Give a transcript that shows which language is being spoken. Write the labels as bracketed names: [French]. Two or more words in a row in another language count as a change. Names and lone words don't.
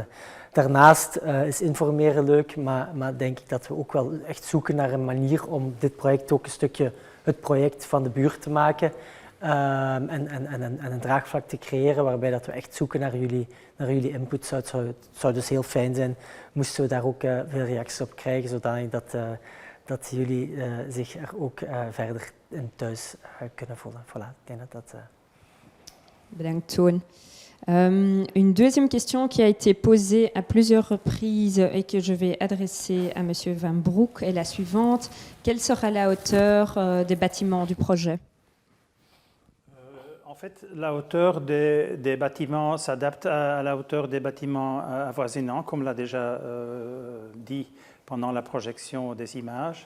[Dutch] Daarnaast is informeren leuk, maar denk ik dat we ook wel echt zoeken naar een manier om dit project ook een stukje het project van de buurt te maken en een draagvlak te creëren waarbij dat we echt zoeken naar jullie input. Het zou dus heel fijn zijn moesten we daar ook veel reacties op krijgen, zodanig dat jullie zich er ook verder in thuis kunnen voelen. Voilà, ik denk dat... Bedankt, Toon. [French] Une deuxième question qui a été posée à plusieurs reprises et que je vais adresser à Monsieur Van Broek est la suivante. Quelle sera la hauteur des bâtiments du projet ? En fait, la hauteur des bâtiments s'adapte à la hauteur des bâtiments avoisinants, comme l'a déjà dit pendant la projection des images.